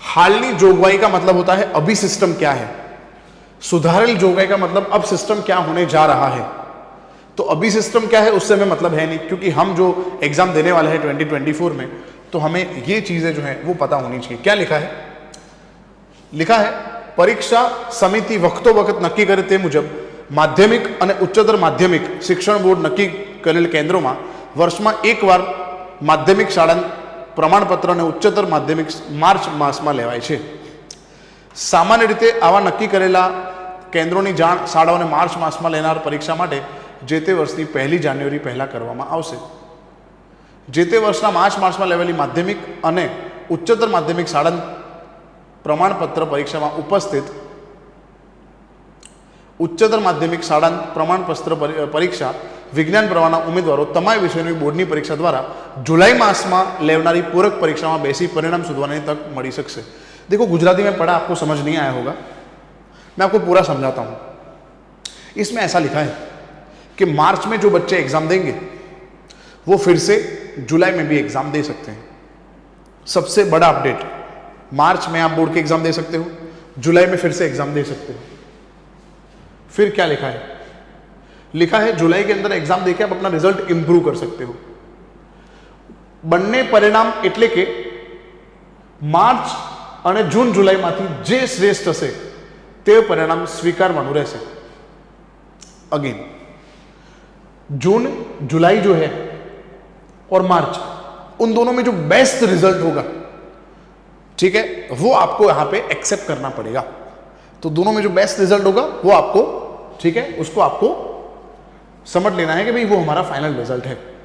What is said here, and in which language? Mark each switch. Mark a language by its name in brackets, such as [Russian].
[Hindi] हालनी जोगवाई का मतलब होता है अभी सिस्टम क्या है, सुधारेल जोगवाई का मतलब अब सिस्टम क्या होने जा रहा है। तो अभी सिस्टम क्या है उससे हमें मतलब है नहीं, क्योंकि हम जो एग्जाम देने वाले हैं 2024 में, तो हमें ये चीजें जो है वो पता होनी चाहिए। क्या लिखा है? लिखा है [Gujarati] परीक्षा समिति वक्तो वक्त नक्की करे ते मुजब माध्यमिक અને ઉચ્ચતર માધ્યમિક શિક્ષણ બોર્ડ નક્કી કરેલ કેન્દ્રોમાં વર્ષમાં એકવાર માધ્યમિક શાળા પ્રમાણપત્ર અને ઉચ્ચતર માધ્યમિક માર્ચ માસમાં લેવાય છે। સામાન્ય રીતે આવા નક્કી કરેલા કેન્દ્રોની જાણ શાળાઓને માર્ચ માસમાં લેનાર પરીક્ષા માટે જે તે વર્ષની 1 જાન્યુઆરી પહેલા કરવામાં આવશે। જે તે વર્ષના માર્ચ માસમાં લેવાયેલી માધ્યમિક અને ઉચ્ચતર માધ્યમિક શાળા પ્રમાણપત્ર પરીક્ષામાં ઉપસ્થિત ઉચ્ચતર માધ્યમિક શાળા પ્રમાણપત્ર પરીક્ષા વિજ્ઞાન પ્રવાહના ઉમેદવારો તમામ વિષયોની બોર્ડની પરીક્ષા દ્વારા जुलाई માસમાં લેવનારી પૂરક પરીક્ષામાં બેસી પરિણામ શોધવાની તક મળી શકશે। [Hindi] देखो, गुजराती में पढ़ा, आपको समझ नहीं आया होगा, मैं आपको पूरा समझाता हूँ। इसमें ऐसा लिखा है कि मार्च में जो बच्चे एग्जाम देंगे वो फिर से जुलाई में भी एग्जाम दे सकते हैं। सबसे बड़ा अपडेट, मार्च में आप बोर्ड के एग्जाम दे सकते हो, जुलाई में फिर से एग्जाम दे सकते हो। फिर क्या लिखा है? लिखा है जुलाई के अंदर एग्जाम देके आप अपना रिजल्ट इंप्रूव कर सकते हो। [Gujarati] બંને પરિણામ એટલે કે માર્ચ અને જૂન जुलाईમાંથી જે શ્રેષ્ઠ હશે તે પરિણામ સ્વીકારવાનું રહેશે। [Hindi] अगेन, जून जुलाई जो है और मार्च, उन दोनों में जो बेस्ट रिजल्ट होगा, ठीक है, वो आपको यहां पे एक्सेप्ट करना पड़ेगा। तो दोनों में जो बेस्ट रिजल्ट होगा वो आपको, ठीक है, उसको आपको समझ लेना है कि भाई वो हमारा फाइनल रिजल्ट है।